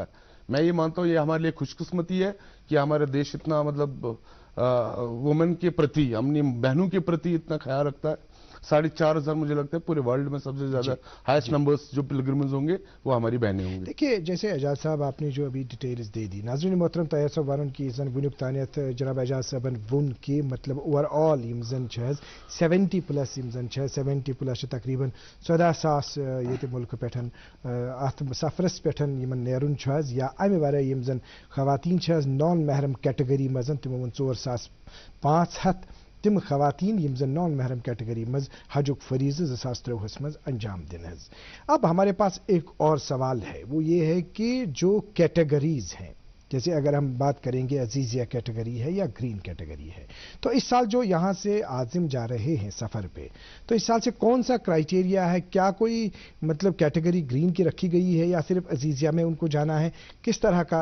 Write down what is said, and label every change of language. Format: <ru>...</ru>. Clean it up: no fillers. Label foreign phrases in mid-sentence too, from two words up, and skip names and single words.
<ur>میں یہ مانتا ہوں یہ ہمارے لیے خوش قسمتی ہے کہ ہمارا دیش اتنا مطلب وومن کے پرتی, اپنی بہنوں کے پرتی اتنا خیال رکھتا ہے. 4,500 مجھے لگتا ہے پورے ورلڈ میں سب سے زیادہ</ur> <en>highest numbers</en> <ur>جو پلگرمز ہوں گے وہ ہماری بہنیں ہوں گی. دیکھیے جیسے اعجاز صاحب آپ نے جو ابھی ڈیٹیلز دے دی,</ur> <ks>ناظرین محترم طاہر صاحب وارن کی زن ونیک تانیت جناب اعجاز صاحبن ون کی مطلب</ks> <en>over all</en> <ks>یم زن 70 پلس یم زن 70 پلس تقریباً 14,000 یہ ملک پٹھن ات سفرس پٹھن یمن نیرن یا امہ ورائے یم زن خواتین نان محرم کیٹگری مزن تمو 4,500 تم خواتین یم زن نان محرم کیٹگری مز حجک فریضہ 2023 مز انجام دن.</ks> <ur>اب ہمارے پاس ایک اور سوال ہے, وہ یہ ہے کہ جو کیٹیگریز ہیں, جیسے اگر ہم بات کریں گے عزیزیہ کیٹیگری ہے یا گرین کیٹیگری ہے, تو اس سال جو یہاں سے عازم جا رہے ہیں سفر پہ, تو اس سال سے کون سا کرائیٹیریا ہے, کیا کوئی مطلب کیٹیگری گرین کی رکھی گئی ہے یا صرف عزیزیہ میں ان کو جانا ہے, کس طرح کا؟</ur>